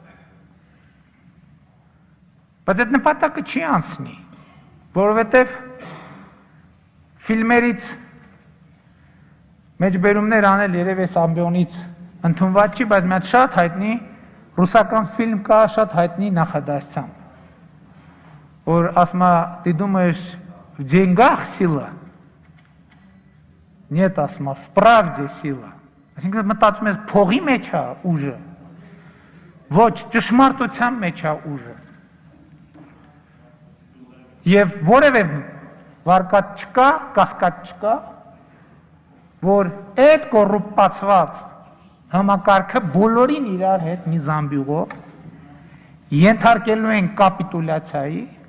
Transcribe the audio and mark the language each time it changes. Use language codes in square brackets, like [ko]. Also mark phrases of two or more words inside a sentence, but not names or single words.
[hy] բայց այդ նպատակը չի անցնի, որովհետև ֆիլմերից մեջբերումներ անել երևի այս ամբիոնից ընդունված չի, բայց մի հատ շատ հայտնի ռուսական ֆիլմ կա շատ հայտնի նախադասությամբ, որ ասում է [ru] ты думаешь в деньгах сила, нет, [hy] ասում է [ru] в правде сила, [hy] այսինքն մտածում ես փողի մեջ է ուժը, ոչ ճշմարտության մեջ է ուժը, եւ որևէ վարկած չկա, կասկած չկա, որ այդ կոռուպացված համակարգը բոլորին իրար հետ մի զամբյուղով ենթարկելու են կապիտուլյացիայի,